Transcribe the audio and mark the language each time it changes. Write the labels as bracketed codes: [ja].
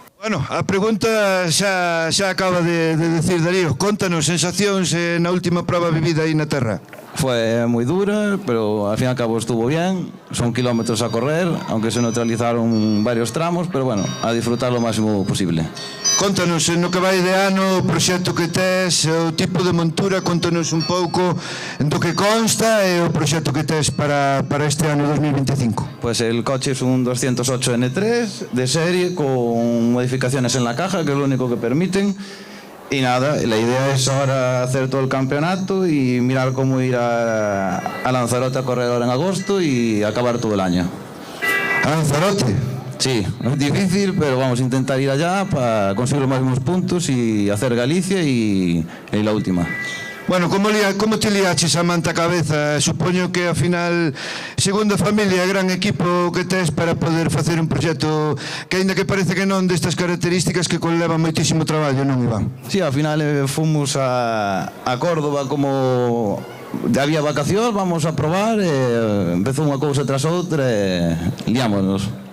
[gl] Bueno, a pregunta xa acaba de decir Darío. Contanos sensacións na última prova vivida aí na terra. [es] Fue moi dura, pero al fin y al cabo estuvo bien. Son kilómetros a correr, aunque se neutralizaron varios tramos, pero bueno, a disfrutar lo máximo posible. Contanos, no que vai de ano, o proxecto que tes, o tipo de montura, contanos un pouco do que consta e o proxecto que tes para este ano 2025. Pues el coche es un 208 N3 de serie con modificaciones en la caja, que es lo único que permiten. Y nada, la idea es ahora hacer todo el campeonato y mirar cómo ir a Lanzarote a correr ahora en agosto y acabar todo el año. ¿A Lanzarote? Sí, es difícil, pero vamos a intentar ir allá para conseguir los máximos puntos y hacer Galicia y la última. [gl] Bueno, como te liaches a manta cabeza? Supoño que, ao final, segundo a familia, gran equipo que tes para poder facer un proxecto que, aínda que parece que non destas características, que conleva moitísimo traballo, non, Iván? Sí, ao final fomos a Córdoba como había vacacións, vamos a probar, empezou unha cousa tras outra e liámonos.